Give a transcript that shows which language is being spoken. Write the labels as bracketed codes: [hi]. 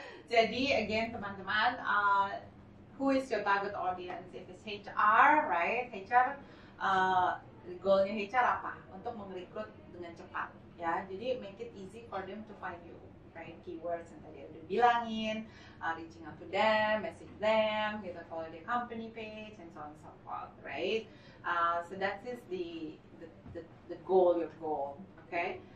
[en] Jadi again teman-teman, who is your target audience? If it's HR, right? HR [id] goalnya HR apa? Untuk merekrut dengan cepat ya. [en] Jadi make it easy for them to find you, right? Keywords [id] yang tadi udah bilangin, [en] reaching out to them, message them gitu kalau di company page and so on and so forth, right? So that is the goal, your goal, okay?